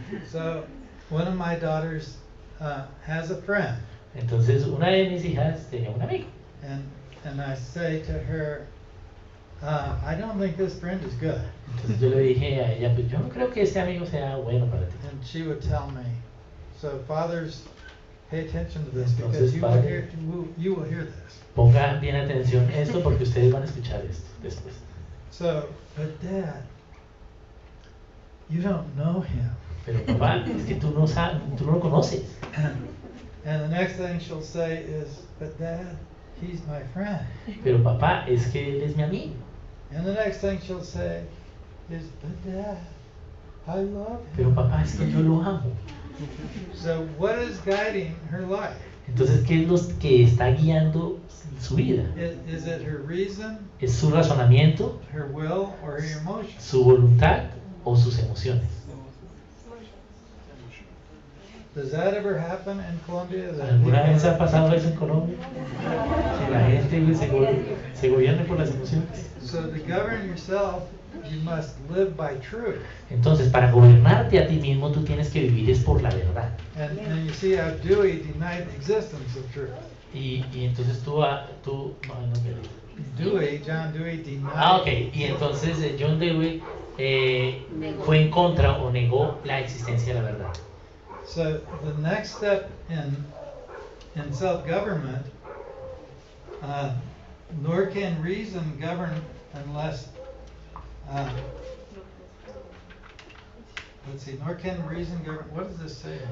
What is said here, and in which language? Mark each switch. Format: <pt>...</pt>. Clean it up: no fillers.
<en>So, one of my daughters has a friend,</en> <es>Entonces, una de mis hijas tenía un amigo.</es> <en>and I say to her, I don't think this friend is good.</en> <es>Entonces, yo le dije a ella, pues yo no creo que este amigo sea bueno para ti.</es> <en>And she would tell me, so fathers, pay attention to this</en> <es>Entonces,</es> <en>because you will</en> <es>padre-</es> <en>hear, you will hear this.</en> <es>Ponga bien atención a esto porque ustedes van a escuchar esto después.</es> <en>So, but Dad, you don't know him.</en> <es>Pero papá, es que tú no sabes, tú no lo conoces.</es> <en>And the next thing she'll say is, but Dad, he's my friend.</en> <es>Pero papá, es que él es mi amigo.</es> <en>And the next thing she'll say is, but Dad, I love</en> <es>Pero</es> <en>him.</en> <es>papá, es que yo lo amo.</es> <en>So what is guiding her life?</en> <es>Entonces, ¿qué es lo que está guiando su vida?</es> <en>Is it her reason,</en> <es>¿Es su razonamiento,</es> <en>her will, or her emotions?</en> <es>su voluntad o sus emociones?</es> <en>Does that ever happen in Colombia? That</en> <es>¿Alguna</es> <en>people-</en> <es>vez ha pasado eso en Colombia? Que la gente se gobierne por las emociones.</es> <en>So to govern yourself, you must live by truth.</en> <es>Entonces, para gobernarte a ti mismo, tú tienes que vivir es por la verdad.</es> <en>And you see how Dewey denied the existence of truth.</en> <es>Y entonces tú, no, no me digas.</es> <en>Dewey, John Dewey, denied. Ok.</en> <es>Y entonces John Dewey fue en contra o negó la existencia de la verdad.</es> <en>So the next step in self-government, nor can reason govern unless, let's see, nor can reason govern, what does this say?</en>